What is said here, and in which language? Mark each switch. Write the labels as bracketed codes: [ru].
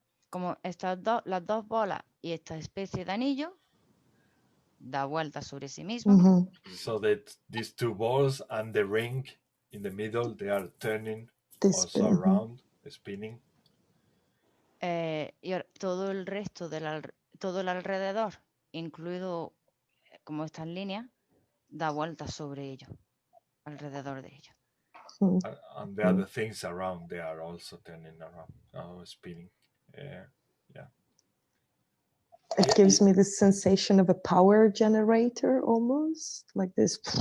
[es] Como las dos bolas y esta especie de anillo da vueltas sobre sí mismo. [en] So that these two balls and the ring in the middle, they are turning also around, spinning. [es] Y todo el resto todo el alrededor, incluido como estas líneas, da vueltas sobre ello, alrededor de ello. [en] And the other things around, they are also turning around, spinning. Yeah. It gives me the sensation of a power generator almost, like this.